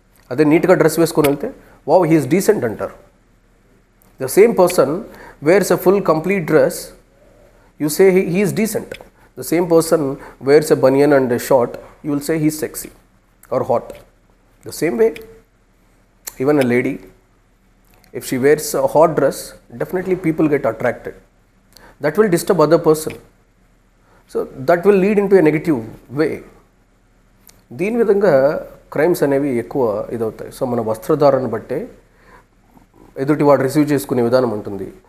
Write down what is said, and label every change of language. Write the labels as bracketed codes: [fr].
[te] అదే నీట్గా డ్రెస్ వేసుకొని వెళ్తే వావ్ హీఈస్ డీసెంట్ అంటారు. [en] The same person wears a full complete dress, you say he's decent. The same person wears a banian and a short, you will say he's sexy or hot. The same way, even a lady, if she wears a hot dress, definitely people get attracted. That will disturb other person. So that will lead into a negative way. [te] దీని విధంగా crimes అనేవి ఎక్కువ ఇదవుతాయి. So మన వస్త్రధారణ బట్టే ఎదుటి వాడు receive చేసుకునే విధానం ఉంటుంది.